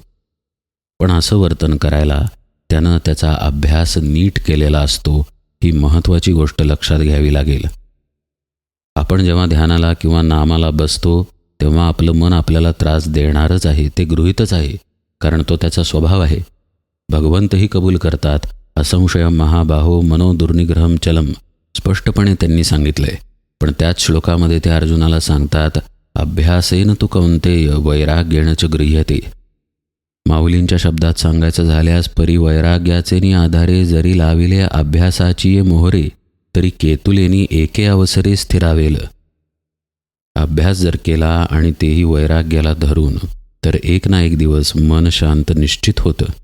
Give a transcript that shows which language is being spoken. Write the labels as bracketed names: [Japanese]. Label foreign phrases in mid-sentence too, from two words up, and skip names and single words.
[Marathi] पण असं वर्तन करायला त्यानं त्याचा अभ्यास नीट केलेला असतो. ही महत्त्वाची गोष्ट लक्षात घ्यावी लागेल. आपण जेव्हा ध्यानाला किंवा नामाला बसतो तेव्हा आपलं मन आपल्याला त्रास देणारच आहे, ते गृहीतच आहे, कारण तो त्याचा स्वभाव आहे. भगवंतही कबूल करतात, [Sanskrit] असंशयम महाबाहो मनो दुर्निग्रहम चलम, [Marathi] स्पष्टपणे त्यांनी सांगितलंय. पण त्याच श्लोकामध्ये ते अर्जुनाला सांगतात, [Sanskrit] अभ्यासेन तु कौंतेय वैराग्येण च गृह्यते. [Marathi] माऊलींच्या शब्दात सांगायचं झाल्यास, परिवैराग्याचेनी आधारे जरी लाविले अभ्यासाची मोहरे, तरी केतुलेनी एके अवसरे स्थिरावेल. अभ्यास जर केला आणि तेही वैराग्याला धरून, तर एक ना एक दिवस मन शांत निश्चित होतं.